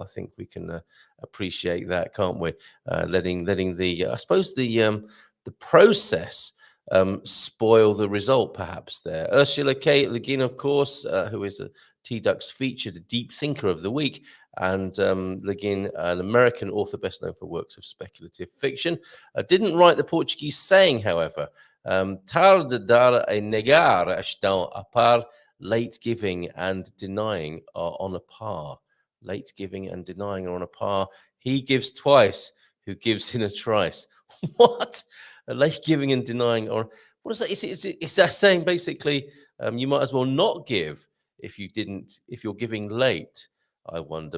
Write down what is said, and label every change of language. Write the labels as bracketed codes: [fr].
[en] I think we can appreciate that, can't we? Letting the I suppose the process spoil the result, perhaps there. Ursula K. Le Guin, of course, who is a T-Duck's featured deep thinker of the week, and Le Guin, an American author best known for works of speculative fiction, didn't write the Portuguese saying, however. [pt] Tarde dar e negar estão a par. [en] Late giving and denying are on a par. Late giving and denying are on a par. He gives twice, who gives in a trice. What? Late giving and denying, or what is that? Is that saying basically you might as well not give if you're giving late? I wonder.